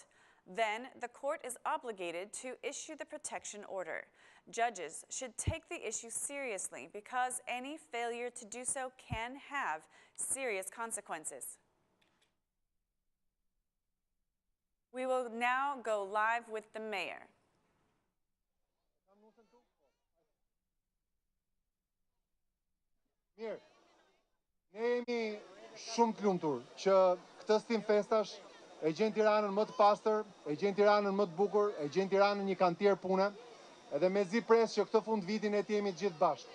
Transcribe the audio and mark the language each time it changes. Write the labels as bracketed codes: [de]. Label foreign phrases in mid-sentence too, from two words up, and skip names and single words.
[en] Then, the court is obligated to issue the protection order. Judges should take the issue seriously because any failure to do so can have serious consequences. We will now go live with the mayor. [sq] Mirë, ne jemi shumë të lumtur që këtë stim festash e gjen Tiranën më të pastër, e gjen Tiranën më të bukur, e gjen Tiranën një kantier pune, edhe mezi pres që këtë fund vitin e të jemi të gjithë bashkë.